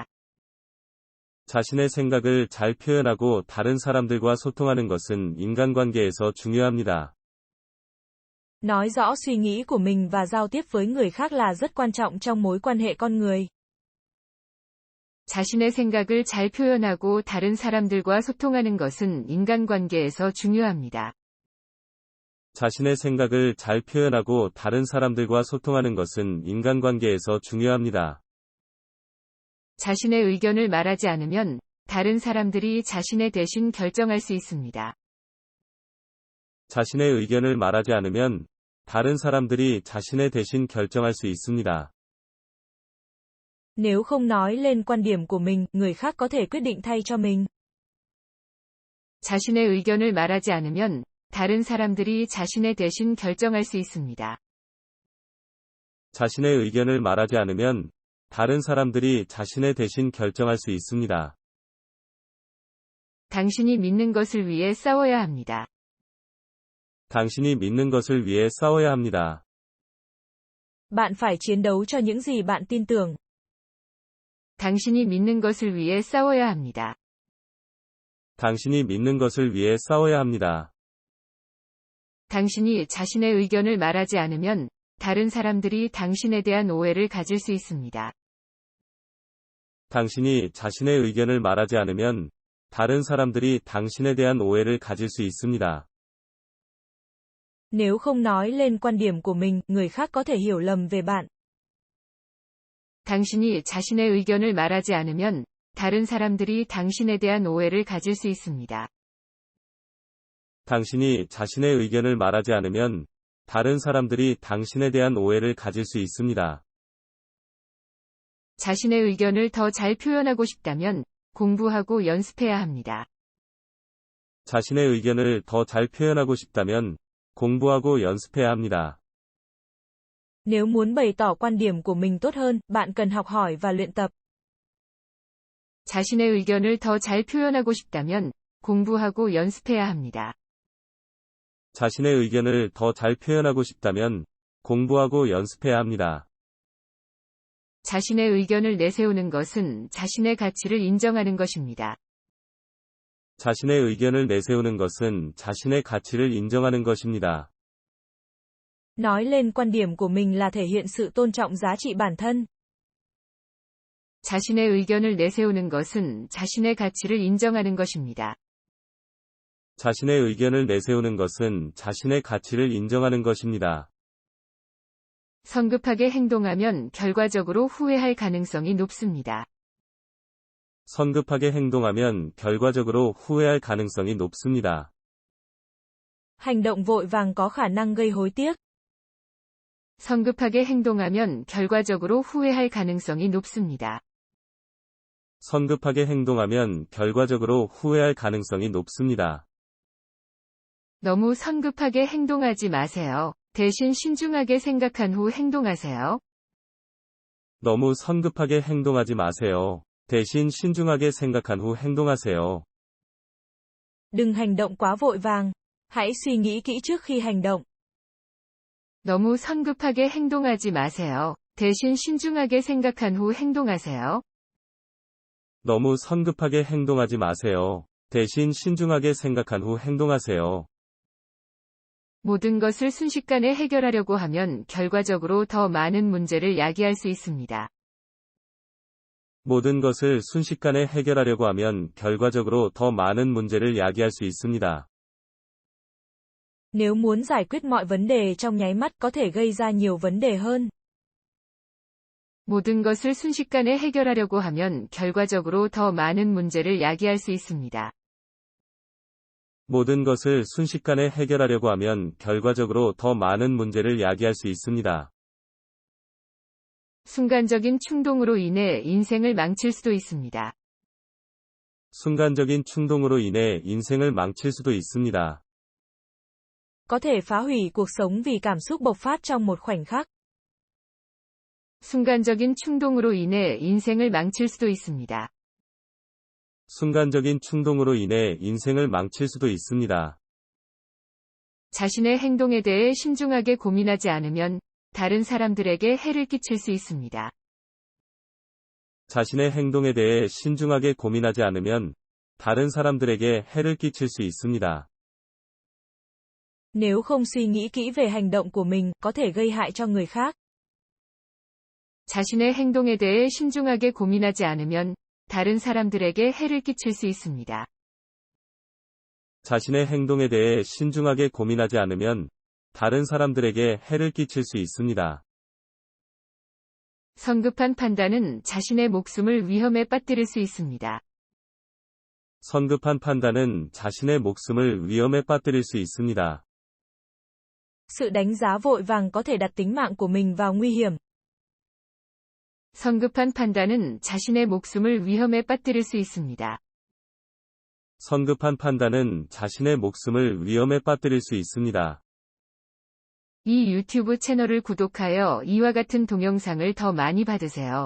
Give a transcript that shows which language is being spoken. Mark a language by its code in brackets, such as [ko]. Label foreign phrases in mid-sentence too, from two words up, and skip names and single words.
[ko] 자신의 생각을 잘 표현하고 다른 사람들과 소통하는 것은 인간관계에서 중요합니다. [vi] Nói rõ suy nghĩ của mình và giao tiếp với người khác là rất quan trọng trong mối quan hệ con người. [ko] 자신의 생각을 잘 표현하고 다른 사람들과 소통하는 것은 인간관계에서 중요합니다. 자신의 생각을 잘 표현하고 다른 사람들과 소통하는 것은 인간관계에서 중요합니다. 자신의 의견을 말하지 않으면 다른 사람들이 자신의 대신 결정할 수 있습니다. 자신의 의견을 말하지 않으면 다른 사람들이 자신의 대신 결정할 수 있습니다. [vi] Nếu không nói lên quan điểm của mình, người khác có thể quyết định thay cho mình. [ko] 자신의 의견을 말하지 않으면 다른 사람들이 자신의 대신 결정할 수 있습니다. 자신의 의견을 말하지 않으면 다른 사람들이 자신의 대신 결정할 수 있습니다. 당신이 믿는 것을 위해 싸워야 합니다. 당신이 믿는 것을 위해 싸워야 합니다. [vi] Bạn phải chiến đấu cho những gì bạn tin tưởng. [ko] 당신이 믿는 것을 위해 싸워야 합니다. 당신이 믿는 것을 위해 싸워야 합니다. 당신이 자신의 의견을 말하지 않으면 다른 사람들이 당신에 대한 오해를 가질 수 있습니다. 당신이 자신의 의견을 말하지 않으면 다른 사람들이 당신에 대한 오해를 가질 수 있습니다. [vi] Nếu không nói lên quan điểm của mình, người khác có thể hiểu lầm về bạn. [ko] 당신이 자신의 의견을 말하지 않으면 다른 사람들이 당신에 대한 오해를 가질 수 있습니다. 당신이 자신의 의견을 말하지 않으면 다른 사람들이 당신에 대한 오해를 가질 수 있습니다. 자신의 의견을 더 잘 표현하고 싶다면 공부하고 연습해야 합니다. 자신의 의견을 더 잘 표현하고 싶다면 공부하고 연습해야 합니다. [vi] Nếu muốn bày tỏ quan điểm của mình tốt hơn, bạn cần học hỏi và luyện tập. [ko] 자신의 의견을 더 잘 표현하고 싶다면 공부하고 연습해야 합니다. 자신의 의견을 더 잘 표현하고 싶다면 공부하고 연습해야 합니다. 자신의 의견을 내세우는 것은 자신의 가치를 인정하는 것입니다. 자신의 의견을 내세우는 것은 자신의 가치를 인정하는 것입니다. [vi] Nói lên quan điểm của mình là thể hiện sự tôn trọng giá trị bản thân. [ko] 자신의 의견을 내세우는 것은 자신의 가치를 인정하는 것입니다. 자신의 의견을 내세우는 것은 자신의 가치를 인정하는 것입니다. 성급하게 행동하면 결과적으로 후회할 가능성이 높습니다. 성급하게 행동하면 결과적으로 후회할 가능성이 높습니다. [vi] Hành động vội vàng có khả năng gây hối tiếc. [ko] 성급하게 행동하면 결과적으로 후회할 가능성이 높습니다. 성급하게 행동하면 결과적으로 후회할 가능성이 높습니다. 너무 성급하게 행동하지 마세요. 대신 신중하게 생각한 후 행동하세요. 너무 성급하게 행동하지 마세요. 대신 신중하게 생각한 후 행동하세요. [vi] Đừng hành động quá vội vàng. Hãy suy nghĩ kỹ trước khi hành động. [ko] 너무 성급하게 행동하지 마세요. 대신 신중하게 생각한 후 행동하세요. 너무 성급하게 행동하지 마세요. 대신 신중하게 생각한 후 행동하세요. 모든 것을 순식간에 해결하려고 하면 결과적으로 더 많은 문제를 야기할 수 있습니다. 모든 것을 순식간에 해결하려고 하면 결과적으로 더 많은 문제를 야기할 수 있습니다. [vi] Nếu muốn giải quyết mọi vấn đề trong nháy mắt có thể gây ra nhiều vấn đề hơn. [ko] 모든 것을 순식간에 해결하려고 하면 결과적으로 더 많은 문제를 야기할 수 있습니다. 모든 것을 순식간에 해결하려고 하면 결과적으로 더 많은 문제를 야기할 수 있습니다. 순간적인 충동으로 인해 인생을 망칠 수도 있습니다. 순간적인 충동으로 인해 인생을 망칠 수도 있습니다. [vi] Có thể phá hủy cuộc sống vì cảm xúc bộc phát trong một khoảnh khắc. [ko] 순간적인 충동으로 인해 인생을 망칠 수도 있습니다. 순간적인 충동으로 인해 인생을 망칠 수도 있습니다. 자신의 행동에 대해 신중하게 고민하지 않으면 다른 사람들에게 해를 끼칠 수 있습니다. 자신의 행동에 대해 신중하게 고민하지 않으면 다른 사람들에게 해를 끼칠 수 있습니다. [vi] Nếu không suy nghĩ kỹ về hành động của mình, có thể gây hại cho người khác. [ko] 자신의 행동에 대해 신중하게 고민하지 않으면 다른 사람들에게 해를 끼칠 수 있습니다. 자신의 행동에 대해 신중하게 고민하지 않으면 다른 사람들에게 해를 끼칠 수 있습니다. 성급한 판단은 자신의 목숨을 위험에 빠뜨릴 수 있습니다. 성급한 판단은 자신의 목숨을 위험에 빠뜨릴 수 있습니다. [vi] Sự đánh giá vội vàng có thể đặt tính mạng của mình vào nguy hiểm. [ko] 성급한 판단은 자신의 목숨을 위험에 빠뜨릴 수 있습니다. 성급한 판단은 자신의 목숨을 위험에 빠뜨릴 수 있습니다. 이 유튜브 채널을 구독하여 이와 같은 동영상을 더 많이 받으세요.